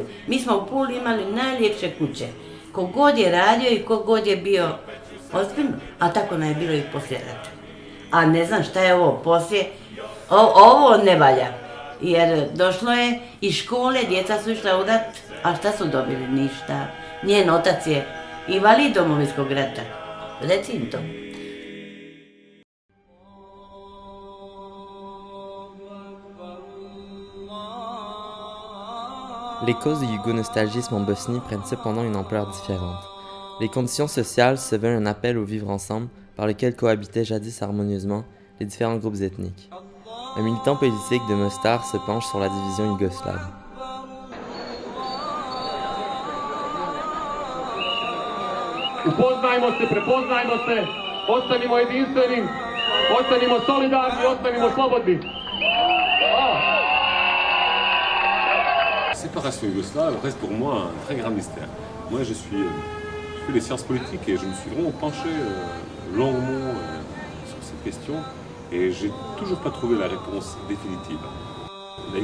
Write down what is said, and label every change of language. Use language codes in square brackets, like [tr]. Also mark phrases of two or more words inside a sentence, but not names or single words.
[hr] Mi smo u Puli imali najljepše kuće. Kogod je radio I kogod je bio ozbiljno, a tako nam je bilo I poslije rata. A ne znam šta je ovo poslije, ovo ne valja. Jer došlo je iz škole, djeca su išla u rat, a šta su dobili? Ništa. Njen otac je invalid Domovinskog rata. Reci im to. [fr] Les causes du yougo-nostalgisme en Bosnie prennent cependant une ampleur différente. Les conditions sociales se veulent un appel au vivre ensemble par lequel cohabitaient jadis harmonieusement les différents groupes ethniques. Un militant politique de Mostar se penche sur la division yougoslave. [bs] Upoznajmo se, prepoznajmo se, ostanimo jedinstveni, ostanimo solidarni, ostanimo slobodni. [fr] La séparation yougoslave reste pour moi un très grand mystère. Moi, je fais les sciences politiques et je me suis vraiment penché longuement sur cette question et j'ai toujours pas trouvé la réponse définitive.